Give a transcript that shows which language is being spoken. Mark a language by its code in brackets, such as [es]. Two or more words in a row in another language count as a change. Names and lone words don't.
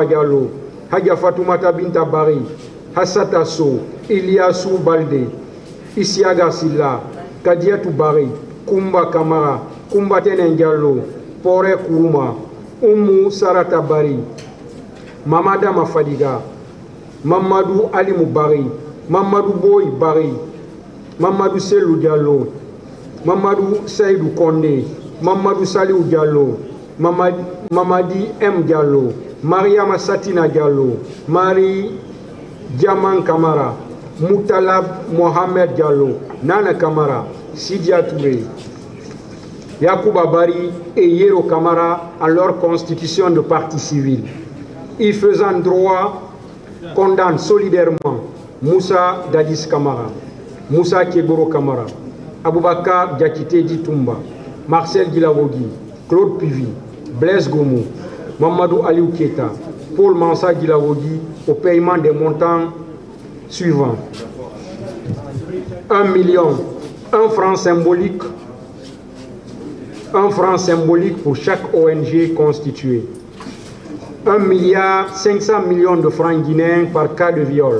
[fr] Diallo, Hadja Fatoumata Binta Bari, Hassata So, Iliassou Balde, Isiaga Silla, Kadiatou Bari, Koumba Kamara, Koumba Tenen Diallo, Pore Kourouma, Oumou Sarata Bari, Mamada Mafadiga, Mamadou Ali Moubari, Mamadou Boy Bari, Mamadou Selou Diallo, Mamadou Seydou Kondé, Mamadou Saliou Diallo, Mamadi M. Diallo, Mariama Satina Diallo, Marie Diaman Kamara, Moutalab Mohamed Diallo, Nana Kamara, Sidia Touré, Yacouba Bari et Yero Kamara à leur constitution de parti civil. Y faisant droit, condamne solidairement Moussa Dadis Kamara, Moussa Keboro Kamara, Aboubakar Diakité Ditumba, Marcel Guilawogi, Claude Pivi, Blaise Goumou, Mamadou Aliou Keita, Paul Mansa Guilawogi au paiement des montants suivants. 1 million, 1 franc symbolique, 1 franc symbolique pour chaque ONG constituée. 1 milliard 500 millions de francs guinéens par cas de viol.